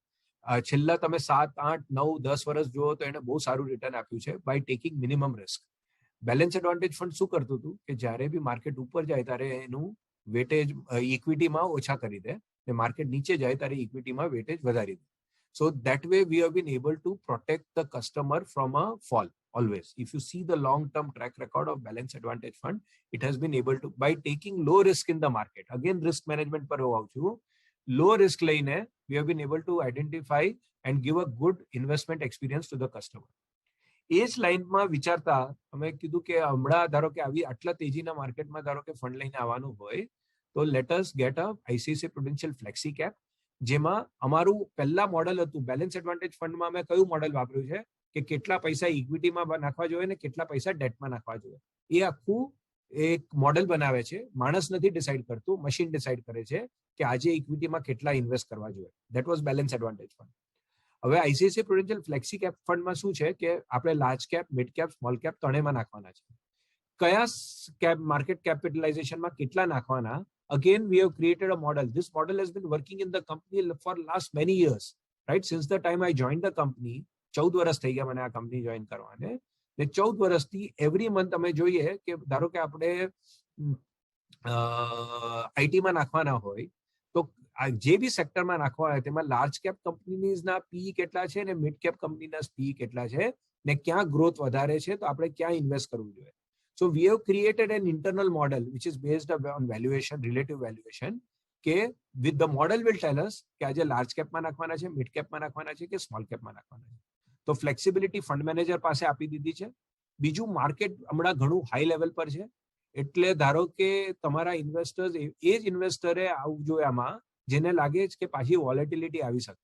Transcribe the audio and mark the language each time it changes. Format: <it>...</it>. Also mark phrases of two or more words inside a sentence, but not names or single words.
<gu>છેલ્લા તમે 7, 8, 9, 10 વર્ષ જુઓ તો એને બહુ સારું રિટર્ન આપ્યું છે</gu> <en>by taking minimum risk.</en> <gu>બેલેન્સ એડવાન્ટેજ ફંડ શું કરતું હતું કે જ્યારે બી માર્કેટ ઉપર જાય ત્યારે એનું વેટેજ ઇક્વિટીમાં ઓછા કરી દે ને માર્કેટ નીચે જાય ત્યારે ઇક્વિટીમાં વેટેજ વધારી દે.</gu> <en>So that way we have been able to protect the customer from a fall always. If you see the long-term track record of Balance Advantage Fund, it has been able to, by taking low risk in the market, again risk management par hovachu, low risk line, we have been able to identify and give a good investment experience to the customer.</en> <gu>એ જ લાઈનમાં વિચારતા અમે કીધું કે હમણાં ધારો કે આવી આટલા તેજીના માર્કેટમાં ધારો કે ફંડ લઈને આવવાનું હોય તો</gu> <en>let us get a</en> <gu>ICICI પ્રુડેન્શિયલ ફ્લેક્સી કેપ. જેમાં અમારું પહેલા મોડલ હતું બેલેન્સ એડવાન્ટેજ ફંડમાં અમે કયું મોડલ વાપર્યું છે કે કેટલા પૈસા ઇક્વિટીમાં નાખવા જોઈએ ને કેટલા પૈસા ડેટમાં નાખવા જોઈએ. એ આખું એક મોડલ બનાવે છે. માણસ નથી ડિસાઇડ કરતું,</gu> <en>machine decide</en> <gu>કરે છે કે આજે ઇક્વિટીમાં કેટલા ઇન્વેસ્ટ કરવા જોઈએ.</gu> <en>that was Balance Advantage Fund.</en> <gu>હવે ICICI પ્રુડેન્શિયલ ફ્લેક્સી કેપ ફંડમાં શું છે કે આપણે</gu> <en>large cap, mid cap, small cap</en> <gu>ત્રણેયમાં નાખવાના છે. કયા</gu> <en>market capitalizationમાં</en> <gu>કેટલા નાખવાના.</gu> <en>Again, we have created a model. This model has been working in the company for last many years, right? Since the time I joined the company,</en> <gu>14 વર્ષ થઈ ગયા મને આ કંપની જોઈન કરવાને, ને 14 વર્ષથી</gu> <en>every month</en> <gu>અમે જોઈએ કે ધારો કે આપણે આઈટીમાં નાખવાના હોય તો જે બી સેક્ટરમાં નાખવા હોય તેમાં</gu> <en>large cap companiesના</en> <gu>પી કેટલા છે ને</gu> <en>mid cap companyના</en> <gu>પી કેટલા છે ને ક્યાં ગ્રોથ વધારે છે તો આપણે ક્યાં ઇન્વેસ્ટ કરવું જોઈએ.</gu> <en>So we have created an internal model which is based on valuation, relative valuation.</en> <gu>કે</gu> <en>with the model will tell us</en> <gu>કે આજે</gu> <en>large capમાં</en> <gu>નાખવાના છે,</gu> <en>mid capમાં</en> <gu>નાખવાના છે કે</gu> <en>small capમાં</en> <gu>નાખવાના છે. તો</gu> <en>flexibility fund manager</en> <gu>પાસે આપી દીધી છે. બીજું, માર્કેટ હમણાં ઘણું</gu> <en>high level</en> <gu>પર છે, એટલે ધારો કે તમારા ઇન્વેસ્ટર્સ એ જ ઇન્વેસ્ટરે આવવું જોઈએ આમાં જેને લાગે છે કે પાછી વોલેટિલિટી આવી શકે.</gu>